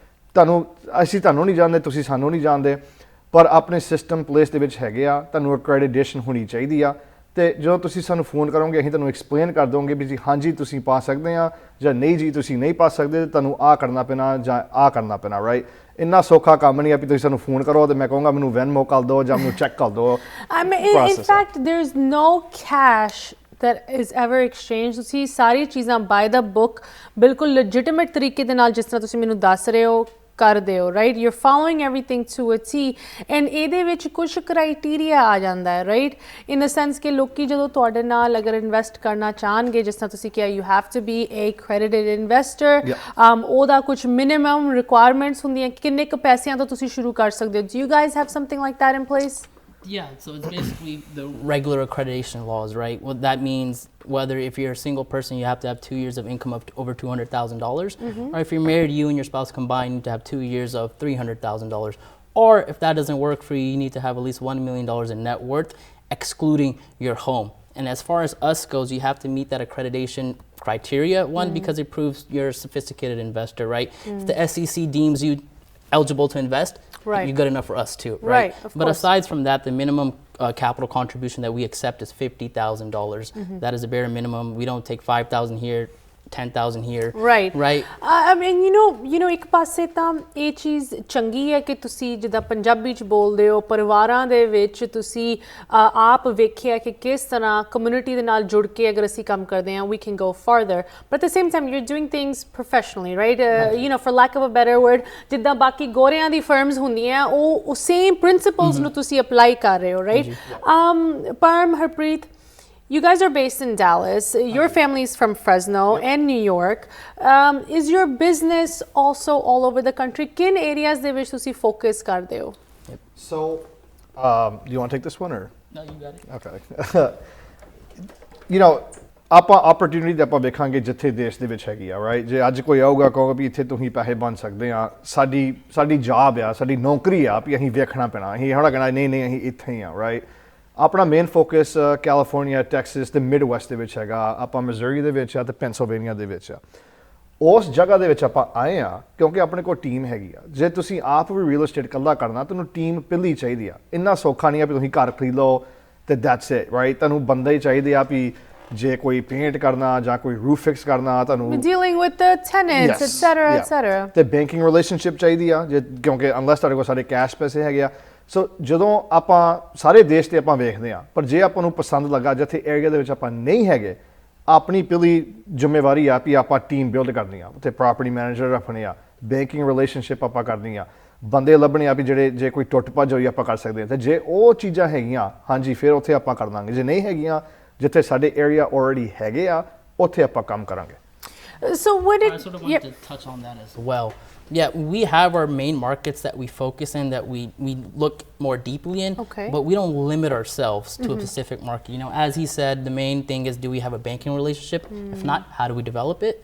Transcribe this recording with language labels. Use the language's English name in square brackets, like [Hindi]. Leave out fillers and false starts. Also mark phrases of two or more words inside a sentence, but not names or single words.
[Punjabi] ਅਸੀਂ ਤੁਹਾਨੂੰ ਨਹੀਂ ਜਾਣਦੇ ਤੁਸੀਂ ਸਾਨੂੰ ਨਹੀਂ ਜਾਣਦੇ ਪਰ ਆਪਣੇ [English] system place [Punjabi] ਦੇ ਵਿੱਚ ਹੈਗੇ ਆ ਤੁਹਾਨੂੰ ਅਕ੍ਰੈਡੀਟੇਸ਼ਨ ਹੋਣੀ ਚਾਹੀਦੀ ਆ ਤੇ ਜਦੋਂ ਤੁਸੀਂ ਸਾਨੂੰ ਫੋਨ ਕਰੋਗੇ ਅਸੀਂ ਤੁਹਾਨੂੰ ਐਕਸਪਲੇਨ ਕਰ ਦੋਗੇ ਵੀ ਜੀ ਹਾਂਜੀ ਤੁਸੀਂ ਪਾ ਸਕਦੇ ਆ ਜਾਂ ਨਹੀਂ ਜੀ ਤੁਸੀਂ ਨਹੀਂ ਪਾ ਸਕਦੇ ਤੁਹਾਨੂੰ ਆਹ ਕਰਨਾ ਪੈਣਾ ਜਾਂ ਆਹ ਕਰਨਾ ਪੈਣਾ ਰਾਈਟ ਇੰਨਾ ਸੌਖਾ ਕੰਮ ਨਹੀਂ ਆ ਵੀ ਤੁਸੀਂ ਸਾਨੂੰ ਫੋਨ ਕਰੋ ਤੇ ਮੈਂ ਕਹੂੰਗਾ ਮੈਨੂੰ ਵੈਨਮੋ ਕਰ ਦਿਓ ਜਾਂ ਮੈਨੂੰ ਚੈੱਕ ਕਰ ਦਿਓ [English] in fact there's no cash that is ever exchanged [Punjabi] ਤੁਸੀਂ ਸਾਰੀ ਚੀਜ਼ਾਂ [English] by the book [Punjabi] ਬਿਲਕੁਲ legitimate ਤਰੀਕੇ ਦੇ ਨਾਲ ਜਿਸ ਤਰ੍ਹਾਂ ਤੁਸੀਂ ਮੈਨੂੰ ਦੱਸ ਰਹੇ ਹੋ ਕਰਦੇ ਹੋ [English] right you are following everything to a T and [Punjabi] ਇਹਦੇ ਵਿੱਚ ਕੁਝ ਕ੍ਰਾਈਟੀਰੀਆ ਆ ਜਾਂਦਾ ਹੈ [English] right in the sense [Punjabi] ਕਿ ਲੋਕੀ ਜਦੋਂ ਤੁਹਾਡੇ ਨਾਲ ਅਗਰ ਇਨਵੈਸਟ ਕਰਨਾ ਚਾਹਣਗੇ ਜਿਸ ਤਰ੍ਹਾਂ ਤੁਸੀਂ ਕਿਹਾ [English] you have to be a credited investor [Punjabi] ਉਹਦਾ ਕੁਝ [English] minimum requirements [Punjabi] ਹੁੰਦੀਆਂ ਕਿੰਨੇ ਕੁ ਪੈਸਿਆਂ ਤੋਂ ਤੁਸੀਂ ਸ਼ੁਰੂ ਕਰ ਸਕਦੇ ਹੋ [English] do you guys have something like that in place Yeah, so it's basically the regular accreditation laws, right? What that means, whether if you're a single person, you have to have 2 years of income of over $200,000, or if you're married, you and your spouse combined, you need to have 2 years of $300,000. Or if that doesn't work for you, you need to have at least $1 million in net worth, excluding your home. And as far as us goes, you have to meet that accreditation criteria, one, because it proves you're a sophisticated investor, right? If the SEC deems you eligible to invest, you're good enough for us too, right? But aside from that, the minimum capital contribution that we accept is $50,000. That is the bare minimum. We don't take 5,000 here, 10,000 here. Right. I mean, you know [Punjabi] ਇੱਕ ਪਾਸੇ ਤਾਂ ਇਹ ਚੀਜ਼ ਚੰਗੀ ਹੈ ਕਿ ਤੁਸੀਂ ਜਿੱਦਾਂ ਪੰਜਾਬੀ 'ਚ ਬੋਲਦੇ ਹੋ ਪਰਿਵਾਰਾਂ ਦੇ ਵਿੱਚ ਤੁਸੀਂ ਆਪ ਵੇਖਿਆ ਕਿ ਕਿਸ ਤਰ੍ਹਾਂ ਕਮਿਊਨਿਟੀ ਦੇ ਨਾਲ ਜੁੜ ਕੇ ਅਗਰ ਅਸੀਂ ਕੰਮ ਕਰਦੇ ਹਾਂ [English] we can go farther but at the same time you're doing things professionally right you know for lack of a better word [Punjabi] ਜਿੱਦਾਂ ਬਾਕੀ ਗੋਰਿਆਂ ਦੀ ਫਰਮਸ ਹੁੰਦੀਆਂ ਉਹ [English] same principles [Punjabi] ਨੂੰ ਤੁਸੀਂ ਅਪਲਾਈ ਕਰ ਰਹੇ ਹੋ ਰਾਈਟ ਪਰਮ ਹਰਪ੍ਰੀਤ [English] You guys are based in Dallas. Your family is from Fresno and New York. Is your business also all over the country? [Punjabi] ਕਿਨ੍ਹਾਂ areas ਦੇ ਵਿੱਚ ਤੁਸੀਂ focus ਕਰਦੇ ਹੋ? [English] So, do you want to take this one or? No, you got it. Okay. You know, [Punjabi] ਆਪਾਂ opportunity ਤੇ ਆਪਾਂ ਵੇਖਾਂਗੇ ਜਿੱਥੇ ਦੇਸ਼ ਦੇ ਵਿੱਚ ਹੈਗੀ ਆ ਰਾਈਟ ਜੇ ਅੱਜ ਕੋਈ ਆਊਗਾ ਕਹੋਗਾ ਵੀ ਇੱਥੇ ਤੁਸੀਂ ਪੈਸੇ ਬਣ ਸਕਦੇ ਆ ਸਾਡੀ ਜੌਬ ਆ ਸਾਡੀ ਨੌਕਰੀ ਆ ਵੀ ਅਸੀਂ ਵੇਖਣਾ ਪੈਣਾ ਅਸੀਂ ਹੜਾ ਕਹਿਣਾ ਨਹੀਂ ਅਸੀਂ ਇੱਥੇ ਹੀ ਆ ਰਾਈਟ ਆਪਣਾ [English] main focus [Punjabi] ਕੈਲੀਫੋਰਨੀਆ ਟੈਕਸਸ ਤੇ ਮਿਡ ਵੈਸਟ ਦੇ ਵਿੱਚ ਹੈਗਾ ਆਪਾਂ ਮਿਜ਼ੂਰੀ ਦੇ ਵਿੱਚ ਆ ਤੇ ਪੈਨਸਿਲਵੇਨੀਆ ਦੇ ਵਿੱਚ ਆ ਉਸ ਜਗ੍ਹਾ ਦੇ ਵਿੱਚ ਆਪਾਂ ਆਏ ਆ ਕਿਉਂਕਿ ਆਪਣੇ ਕੋਲ ਟੀਮ ਹੈਗੀ ਆ ਜੇ ਤੁਸੀਂ ਆਪ ਵੀ [English] real estate [Punjabi] ਇਕੱਲਾ ਕਰਨਾ ਤੁਹਾਨੂੰ ਟੀਮ ਪਹਿਲੀ ਚਾਹੀਦੀ ਆ ਇੰਨਾ ਸੌਖਾ ਨਹੀਂ ਆ ਵੀ ਤੁਸੀਂ ਘਰ ਖਰੀਦ ਲਓ ਤੇ [English] that's it right [Punjabi] ਤੁਹਾਨੂੰ ਬੰਦੇ ਹੀ ਚਾਹੀਦੇ ਆ ਵੀ ਜੇ ਕੋਈ ਪੇਂਟ ਕਰਨਾ ਜਾਂ ਕੋਈ [English] roof fix [Punjabi] ਕਰਨਾ ਤੁਹਾਨੂੰ [English] dealing with the tenants etc [Punjabi] ਤੇ [English] banking relationship [Punjabi] ਚਾਹੀਦੀ ਆ ਜੇ ਕਿਉਂਕਿ ਅਨਲੈਸ ਤੁਹਾਡੇ ਕੋਲ ਸਾਰੇ ਕੈਸ਼ ਪੈਸੇ ਹੈਗੇ ਆ ਸੋ ਜਦੋਂ ਆਪਾਂ ਸਾਰੇ ਦੇਸ਼ ਤੇ ਆਪਾਂ ਵੇਖਦੇ ਆ ਪਰ ਜੇ ਆਪਾਂ ਨੂੰ ਪਸੰਦ ਲੱਗਾ ਜਿੱਥੇ ਏਰੀਆ ਦੇ ਵਿੱਚ ਆਪਾਂ ਨਹੀਂ ਹੈਗੇ ਆਪਣੀ ਪਹਿਲੀ ਜ਼ਿੰਮੇਵਾਰੀ ਆ ਵੀ ਆਪਾਂ [English] team build [Punjabi] ਕਰਨੀ ਆ ਉੱਥੇ [English] property manager [Punjabi] ਰੱਖਣੇ ਆ [English] banking relationship [Punjabi] ਆਪਾਂ ਕਰਨੀ ਆ ਬੰਦੇ ਲੱਭਣੇ ਆ ਵੀ ਜਿਹੜੇ ਜੇ ਕੋਈ ਟੁੱਟ ਭੱਜ ਹੋਈ ਆਪਾਂ ਕਰ ਸਕਦੇ ਆ ਤੇ ਜੇ ਉਹ ਚੀਜ਼ਾਂ ਹੈਗੀਆਂ ਹਾਂਜੀ ਫਿਰ ਉੱਥੇ ਆਪਾਂ ਕਰ ਦਾਂਗੇ ਜੇ ਨਹੀਂ ਹੈਗੀਆਂ ਜਿੱਥੇ ਸਾਡੇ ਏਰੀਆ ਆਲਰੇਡੀ ਹੈਗੇ ਆ ਉੱਥੇ ਆਪਾਂ ਕੰਮ ਕਰਾਂਗੇ [English] So what did I sort of want to touch on that as well. Yeah, we have our main markets that we focus in that we look more deeply in, but we don't limit ourselves to a specific market. You know, as he said, the main thing is do we have a banking relationship? If not, how do we develop it?